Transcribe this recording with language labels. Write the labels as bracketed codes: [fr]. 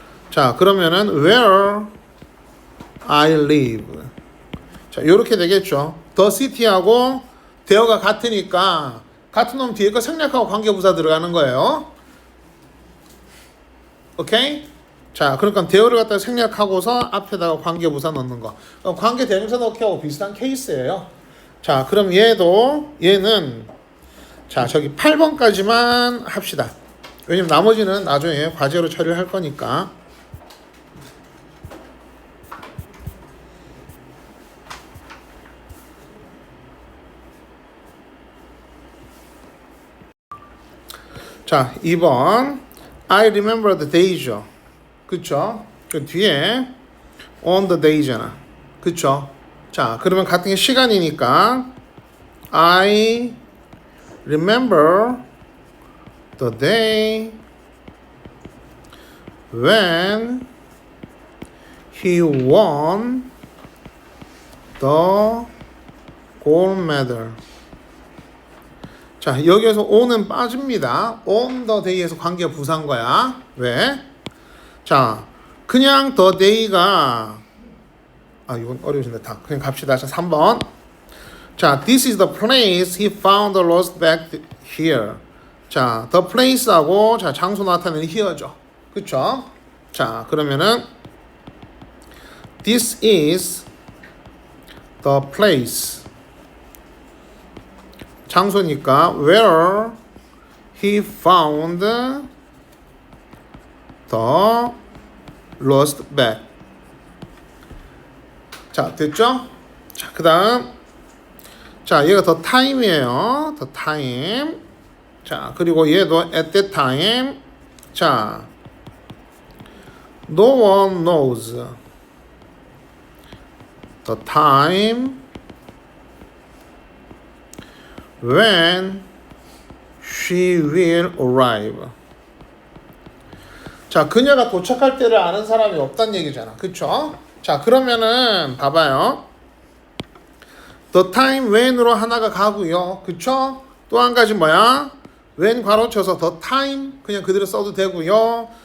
[ko] 자, 그러면은 [en] where I live. [ko] 자, 요렇게 되겠죠. the city하고 there가 같으니까 같은 놈 뒤에 거 생략하고 관계부사 들어가는 거예요. 오케이? 자, 그러니까 there를 갖다가 생략하고서 앞에다가 관계부사 넣는 거. 관계대명사 넣기하고 비슷한 케이스예요. 자, 그럼 얘는 자, 저기 8번까지만 합시다. 왜냐면 나머지는 나중에 과제로 처리를 할 거니까. [en] 자, 2번 I remember the day죠. [ko] 그쵸? 그 뒤에 on the day잖아. 그쵸? 자, 그러면 같은 게 시간이니까 [en] I remember the day when he won the gold medal. [ko] 자, 여기에서 on은 빠집니다. on the day에서 관계가 부사인 거야. 왜? 자, 그냥 the day가 이건 어려우신데 다 그냥 갑시다. 자, 3번. [en] 자, this is the place he found the lost bag here. [ko] 자, the place하고 자, 장소 나타내는 here죠. 그쵸? [en] 자, 그러면은 this is the place. [ko] 장소니까 [en] where he found the lost bag. [ko] 자, 됐죠? 자, 그 다음 자, 얘가 the time이에요. the time. 자, 그리고 얘도 at that time. [en] 자, no one knows the time when she will arrive. [ko] 자, 그녀가 도착할 때를 아는 사람이 없다는 얘기잖아. 그쵸? 자, 그러면은 봐봐요. the time when으로 하나가 가고요. 그쵸? 또 한 가지 뭐야? when 괄호 쳐서 the time 그냥 그대로 써도 되고요.